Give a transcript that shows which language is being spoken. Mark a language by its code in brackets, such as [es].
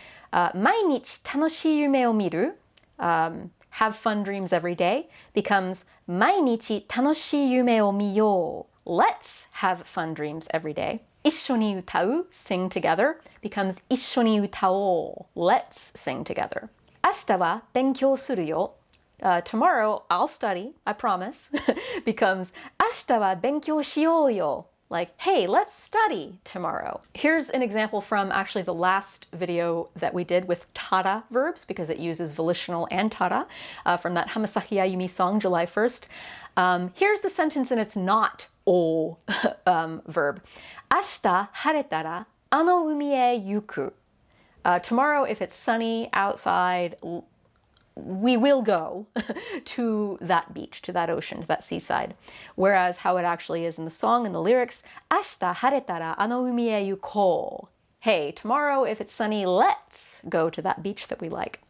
[ja] 毎日楽しい夢を見る, [en] have fun dreams every day, becomes [ja] 毎日楽しい夢を見よう, [en] let's have fun dreams every day. [ja] 一緒に歌う, [en] sing together, becomes [ja] 一緒に歌おう, [en] let's sing together. [ja] 明日は勉強するよ, [en] tomorrow I'll study, I promise, becomes [ja] 明日は勉強しようよ. [en] Like, hey, let's study tomorrow. Here's an example from actually the last video that we did with tada verbs, because it uses volitional and tada, from that Hamasahi Ayumi song, July 1st. Here's the sentence and it's not o verb. [ja] 明日晴れたらあの海へ行く. [en] Tomorrow, if it's sunny outside, we will go to that beach, to that ocean, to that seaside. Whereas how it actually is in the song and the lyrics, [ja] 明日晴れたらあの海へ行こう. [en] Hey, tomorrow, if it's sunny, let's go to that beach that we like.